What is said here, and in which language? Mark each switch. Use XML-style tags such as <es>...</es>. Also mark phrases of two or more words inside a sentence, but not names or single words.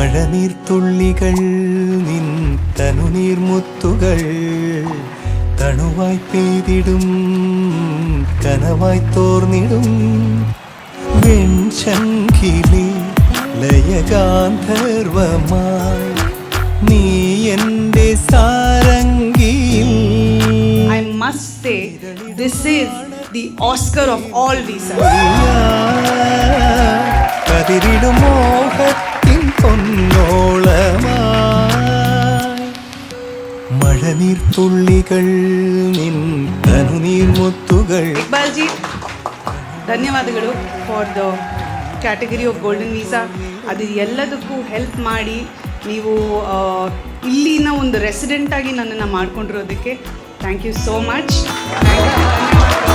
<ml>മഴനീർത്തുള്ളികൾ നിൻ തനുനീർമുത്തുകൾ തണുവായി പെയ്തിടും കനവായി തോർന്നിടും വെൺശങ്കിലെ ലയഗാന്ധർവമായി നീ എൻ്റെ സാരംഗിയിൽ.</ml> <en>I must say, this is the Oscar of all visas.</en> <ml>കതിരിടും മോഹത്തിൻ പൊന്നോളമായി മഴനീർത്തുള്ളികൾ നിൻ തനുനീർമുത്തുകൾ.</ml> <en>ಇಕ್ಬಾಲ್ಜಿ ಧನ್ಯವಾದಗಳು for the category of golden visa.</en> <kn>ಅದು ಎಲ್ಲದಕ್ಕೂ ಹೆಲ್ಪ್ ಮಾಡಿ ನೀವು ಇಲ್ಲಿನ ಒಂದು ರೆಸಿಡೆಂಟಾಗಿ ನನ್ನನ್ನು ಮಾಡ್ಕೊಂಡಿರೋದಕ್ಕೆ</kn> <en>thank you so much.</en>